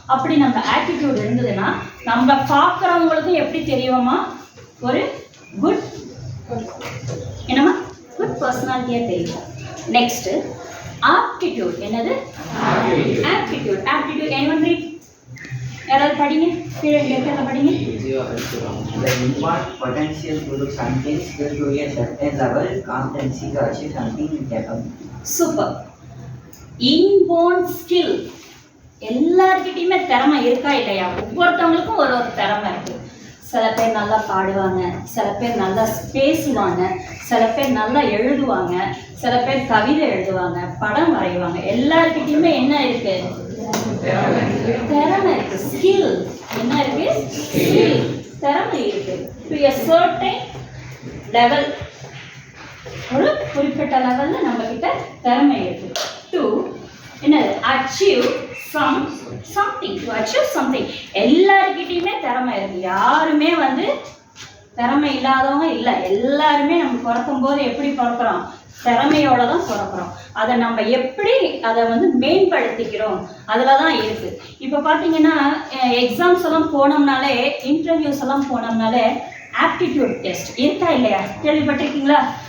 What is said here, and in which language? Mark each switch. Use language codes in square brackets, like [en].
[ta] அப்படி நம்ம ஆட்டிடியூட் இருந்ததுன்னா நம்ம பார்க்குறவங்களுக்கும் எப்படி தெரியுமா, ஒரு குட் என்னம்மா குட் பர்சனாலிட்டியாக தெரியும். Next aptitude. என்னது? ஆப்டிடியூட். [en] anyone read? [ta] யாராவது படிங்க, கீழே இருக்கிறத படிங்க. [en] The inborn potential to do something, skill to a certain level, competency to achieve something capable. [ta] Super. Inborn skill. எல்லார்கிட்டையுமே திறமை இருக்கா இல்லையா? ஒவ்வொருத்தவங்களுக்கும் ஒரு ஒரு திறமை இருக்கு. சில பேர் நல்லா பாடுவாங்க, சில பேர் நல்லா பேசுவாங்க, சில பேர் நல்லா எழுதுவாங்க, சில பேர் கவிதை எழுதுவாங்க, படம் வரைவாங்க. எல்லார்கிட்டையுமே என்ன இருக்கு? திறமை இருக்கு. ஸ்கில் என்ன இருக்கு? ஸ்கில், திறமை இருக்கு. டு எ சர்டைன் லெவல், ஒரு குறிப்பிட்ட லெவல்ல நம்ம கிட்ட திறமை இருக்கு. டு என்னது? [en] Achieve something, to achieve something. [ta] எல்லார்கிட்டையுமே திறமை இருக்கு. யாருமே வந்து திறமை இல்லாதவங்க இல்லை. எல்லாருமே நம்ம பிறக்கும் போது எப்படி பிறக்கிறோம்? திறமையோட தான் பிறக்கிறோம். அதை நம்ம எப்படி அதை வந்து மேம்படுத்திக்கிறோம் அதில் தான் இருக்குது. இப்போ பார்த்தீங்கன்னா எக்ஸாம்ஸ் எல்லாம் போனோம்னாலே, இன்டர்வியூஸ் எல்லாம் போனோம்னாலே ஆப்டிடியூட் டெஸ்ட் இருக்கா இல்லையா? கேள்விப்பட்டிருக்கீங்களா?